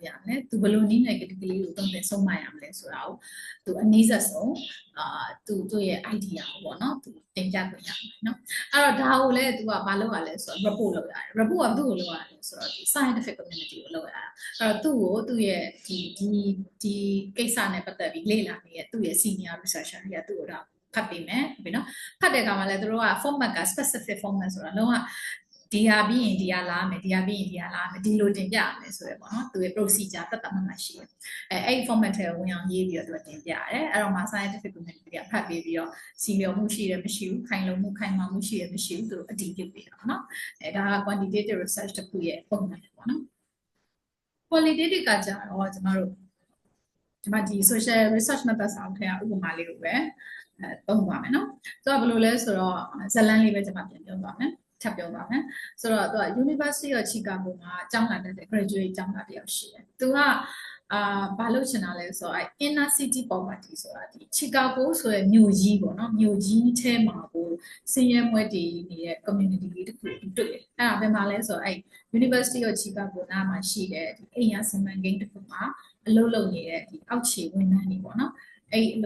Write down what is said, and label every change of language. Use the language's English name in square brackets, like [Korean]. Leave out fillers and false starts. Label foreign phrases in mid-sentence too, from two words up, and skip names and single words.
[Burmese] ရမလဲသူဘယ်လိုနည်းနဲ့ဒီကလေးကိုတုံ့ပြန်ဆုံးမရမလဲဆိုတာကိုသူအနည်းဆက်ဆုံးသူ့ရဲ့ idea ကိုပေါ့နော်သူတင်ပြခွင့်ရမယ်နော်အဲ့တော့ဒါကိုလည်းသူကဘာလုပ်ရလဲ ဆိုတော့ report လုပ်ရတယ် report ကသူ့ကိုလုပ်ရတယ်ဆိုတော့ဒီ [English] scientific community [Burmese] ကိုလုပ်ရတာအဲ့တော့သူ့ရဲ့ဒီကိစ္စနဲ့ပတ်သက်ပြီးလေ့လာနေတဲ့သူ့ရဲ့ [English] senior researcher [Burmese] တွေကသူ့ကိုတော့ဖတ်ပေးမယ်ပြီနော်ဖတ်တဲ့အခါမှာလည်းသူတို့က format က [English] specific format [Burmese] ဆိုတာလုံးဝဒီဟာပြီးရင်ဒီဟာလာမယ်ဒီဟာပြီးရင်ဒီဟာလာမယ်ဒီလိုတင်ပြရမယ်ဆိုရယ်ပေါ့နော်သူရဲ့ procedure တတ်မှတ်ရှိတယ်အဲ့ format ထဲဝင်အောင်ရေးပြီးတော့သူကတင်ပြရတယ်အဲ့တော့မှ [English] scientific community [Burmese] ကဖတ်ပြီးတော့စီလျော်မှုရှိတယ်မရှိဘူးခိုင်လုံမှုခိုင်မာမှုရှိတယ်မရှိဘူးသူတို့အတည်ပြုပေးတာပေါ့နော်ဒါက [English] quantitative research [Burmese] တစ်ခုရဲ့ပုံမှန်ပေါ့နော် qualitative ကကြတော့ကျွန်တော်တို့ ဒီမှာဒီ [English] social research method [Burmese] ဆောင်ထဲကဥပမာလေးကိုပဲသုံးပါမယ်နော်သူကဘယ်လိုလဲဆိုတော့ဇလန်းလေးပဲကျွန်မပြန်ပြောပါမယ်ထပ်ပြောပါမယ်ဆိုတော့သူက University of Chicago မှာကျောင်းလာတဲ့ graduate ကျောင်းသားတယောက်ရှိတယ်သူကဘာ လို့ချင်တာလဲဆိုတော့ [English] inner city poverty [Burmese] ဆိုတာဒီ Chicago ဆိုတဲ့မြို့ကြီးပေါ့နော်မြို့ကြီးထဲမှာကိုစင်ရဲမွဲတည်နေတဲ့ community လေးတစ်ခုတွေ့တယ်အဲ့ဒါဘယ်မှာလဲဆိုတော့အဲ့ University of Chicago နားမှာရှိတဲ့ဒီအိမ်ရစီမံကိန်းတစ်ခုမှာအလုပ်လုပ်နေတဲ့ဒီအောက်ခြေဝန်ထမ်းတွေပေါ့နော်အဲ့အ